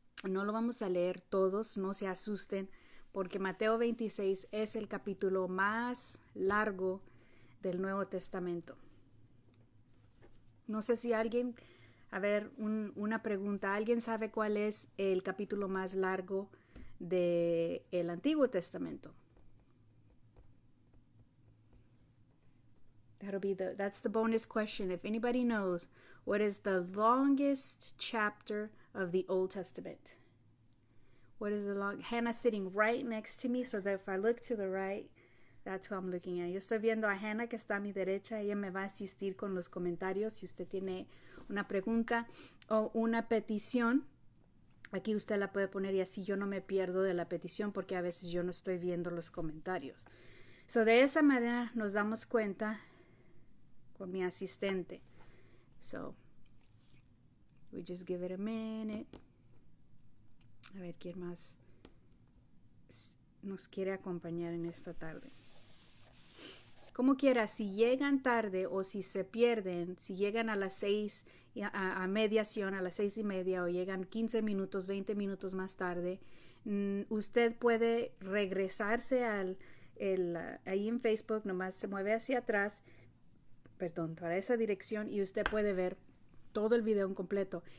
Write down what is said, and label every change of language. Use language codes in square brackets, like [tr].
[es] No lo vamos a leer todos, no se asusten, porque Mateo 26 es el capítulo más largo del Nuevo Testamento. No sé si alguien, una pregunta, ¿alguien sabe cuál es el capítulo más largo del Antiguo Testamento? [en] That's the bonus question. If anybody knows, what is the longest chapter of the Old Testament? What is the long? Hannah's sitting right next to me, so that if I look to the right, that's who I'm looking at. [es] Yo estoy viendo a Hannah que está a mi derecha. Ella me va a asistir con los comentarios. Si usted tiene una pregunta o una petición, aquí usted la puede poner y así yo no me pierdo de la petición porque a veces yo no estoy viendo los comentarios. So, de esa manera nos damos cuenta con mi asistente. [en] So, we just give it a minute. [es] A ver quién más nos quiere acompañar en esta tarde. Como quiera, si llegan tarde o si se pierden, si llegan a las 6 a mediación, a las 6:30 o llegan 15 minutos, 20 minutos más tarde, usted puede regresarse ahí en Facebook, nomás se mueve hacia atrás, para esa dirección y usted puede ver todo el video en completo.